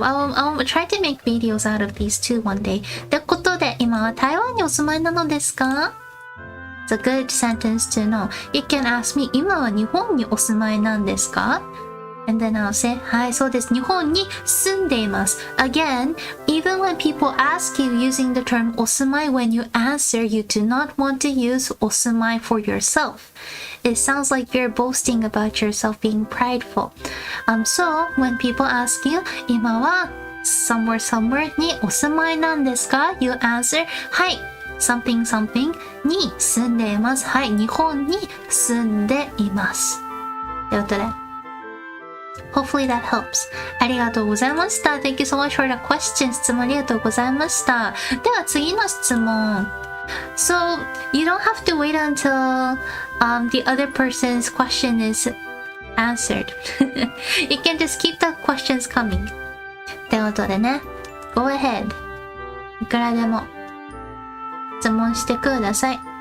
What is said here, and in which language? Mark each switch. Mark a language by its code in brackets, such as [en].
[en] I'll try to make videos out of these too one day. [ja] ってことで、今は台湾にお住まいなのですか？ [en] It's a good sentence to know. You can ask me, [ja] 今は日本にお住まいなんですか？ [en] And then I'll say, [ja] はい、そうです。日本に住んでいます。 [en] Again, even when people ask you using the term お住まい when you answer, you do not want to use お住まい for yourself. It sounds like you're boasting about yourself being prideful. So when people ask you, 今は somewhere [ja] にお住まいなんですか？ [en] You answer, はい、something [ja] に住んでいます。はい、日本に住んでいます。ということで。 [en] Hopefully that helps. [ja] ありがとうございました。 [en] Thank you so much for the question. [ja] 質問ありがとうございました。では次の質問。 [en] So, you don't have to wait until the other person's question is answered. You can just keep the questions coming. [ja] ってことでね。 [en] Go ahead. [ja] いくらでも質問してください。